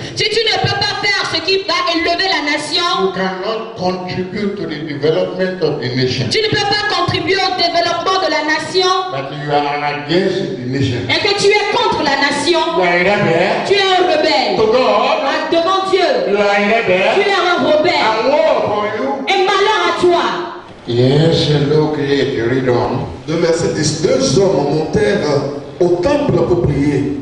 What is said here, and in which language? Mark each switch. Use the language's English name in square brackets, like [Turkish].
[French] Si tu ne peux pas faire ce qui va élever la nation, [English] cannot contribute to the development of the nation. [French] tu ne peux pas contribuer au développement de la nation [English] But you are against the nation. [French] et que tu es contre la nation, [English] You are a rebel [French] tu es un rebelle. [English] to God. [French] Ah, devant Dieu, [English] You are a [French] tu [English] rebel. [French] es un rebelle. [English] And woe for you. [French] Et malheur à toi. [English] Yes, look at you read on. [French] De verset 10, deux hommes montèrent au temple pour prier.